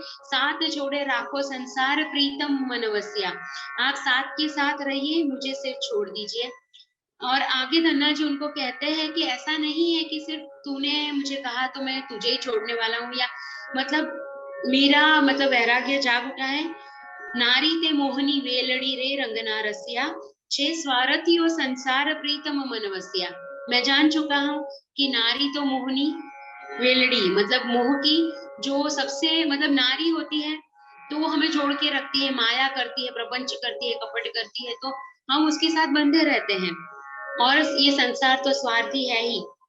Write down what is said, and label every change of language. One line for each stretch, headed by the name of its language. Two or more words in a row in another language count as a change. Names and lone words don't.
Gujarati: સાથ જોડે રાખો સંસાર પ્રીતમ મન વસિયા,
Hindi: आप साथ के साथ रहिए, मुझे सिर्फ छोड़ दीजिए। और आगे धन्ना जी उनको कहते हैं कि ऐसा नहीं है कि सिर्फ तूने मुझे कहा तो मैं तुझे ही छोड़ने वाला हूँ, या मतलब मेरा मतलब वैराग्य जाग उठा है।
Gujarati: નારી તે મોહની વેલડી રે રંગના રસિયા, છે સ્વારથિયો સંસાર પ્રીતમ મન વસિયા।
Hindi: मैं जान चुका हूँ कि नारी तो मोहनी वेलड़ी मतलब मोह की जो सबसे मतलब नारी होती है तो वो हमें जोड़ के रखती है, माया करती है, प्रपंच करती है, कपट करती है, तो हम उसके साथ बंधे रहते हैं। और ये संसार तो स्वार्थी है ही।